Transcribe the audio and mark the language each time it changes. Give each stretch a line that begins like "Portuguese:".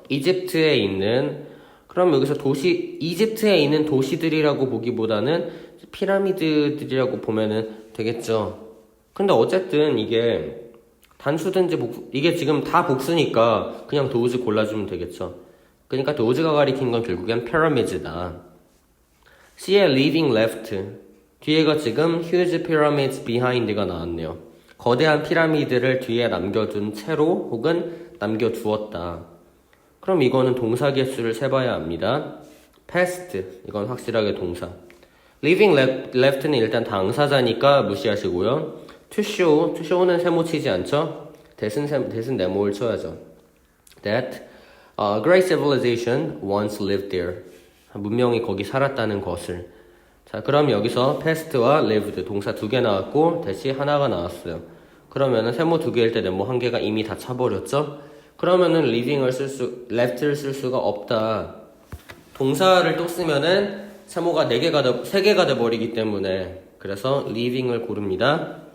Korean: 이집트에 있는 그럼 여기서 이집트에 있는 도시들이라고 보기보다는 피라미드들이라고 보면은 되겠죠. 근데 어쨌든 이게 단수든지 이게 지금 다 복수니까 그냥 도우즈 골라주면 되겠죠. 그러니까 도우즈가 가리킨 건 결국엔 pyramids다. C의 leaving left 뒤에가 지금
English: huge pyramids behind
Korean: 가 나왔네요. 거대한 피라미드를 뒤에 남겨둔 채로 혹은 남겨두었다. 그럼 이거는 동사 개수를 세봐야 합니다. past 이건 확실하게 동사. leaving left는 일단 당사자니까 무시하시고요. to show는 세모 치지 않죠? that은 네모를 쳐야죠.
English: that great civilization once lived there.
Korean: 문명이 거기 살았다는 것을. 자, 그럼 여기서 past와 lived 동사 2개 나왔고 that이 하나가 나왔어요. 그러면은 세모 2개일 때 네모 1개가 이미 다 차버렸죠? 그러면은 left를 쓸 수가 없다. 동사를 또 쓰면은 세모가 3개가 돼버리기 때문에 그래서 leaving을 고릅니다.